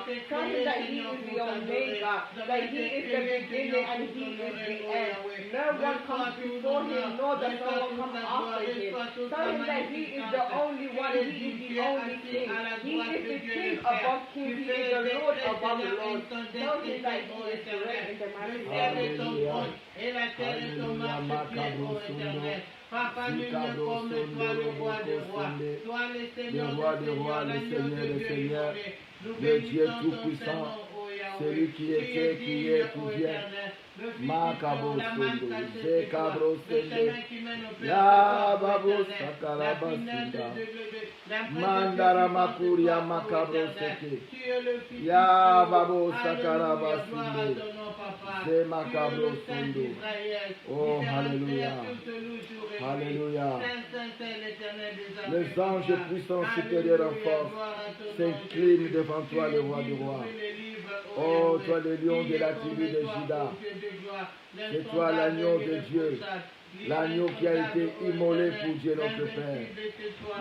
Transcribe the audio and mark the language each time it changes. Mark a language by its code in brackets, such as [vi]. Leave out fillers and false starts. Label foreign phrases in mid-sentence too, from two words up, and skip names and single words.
[en] Tell Him that He is the Omega. That He is the beginning and He is the end. No one comes before Him, nor does someone come after Him. Tell Him that He is the only one. He is the only King. He is the King above kings. He is the Lord above lords. Tell Him that He is great in the mighty name of Jesus. [fr] Et la terre est ton marchepied, ô Éternel. Papa, nul n'est comme toi, le roi des rois. Toi, le Seigneur des rois, l'agneau de Dieu immolé. Nous bénissons ton Saint-Nom, ô Yahweh. Celui qui était, qui est, qui vient. Makabo Sondo, Zekabro Sende, Yababo Sakarabasinda, Mandara Makuria Makabro Seke, Yababo Sakarabasinde, Zemakabro Sondo. Oh, Alléluia, Alléluia. Les anges puissants supérieurs en force s'inclinent devant toi, le roi du roi. Oh, toi le lion de la tribu de Juda, c'est toi l'agneau de Dieu, l'agneau qui a été immolé pour Dieu notre Père.